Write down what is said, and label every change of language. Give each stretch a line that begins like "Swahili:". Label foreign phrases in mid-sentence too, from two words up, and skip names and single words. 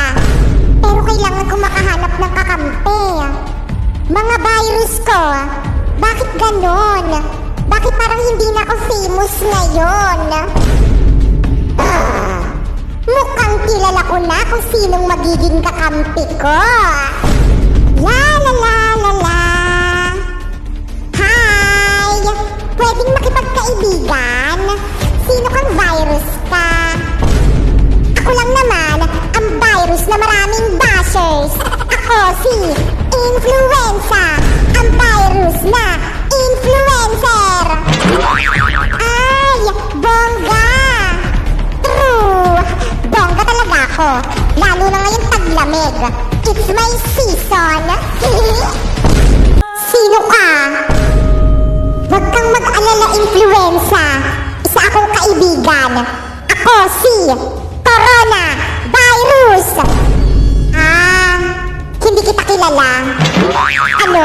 Filipino: Pero kailangan ko makahanap ng kakampi. Mga virus ko, bakit ganon? Bakit parang hindi na ako famous ngayon? Mukhang kilala ko na kung sinong magiging kakampi ko. La la la la la. Hi! Pwedeng makipagkaibigan? Sino kang virus ka? Ako lang naman, ang virus na maraming bashers. Ako si Influenza, ang virus na influencer. Ay, bongga! True! Bongga talaga ako, lalo na ngayong taglamig.
English: It's my season.
Filipino: Sino ka? Huwag kang mag-alala, influenza. Isa akong kaibigan. Ako si Corona Virus. Hindi kita kilala. Ano?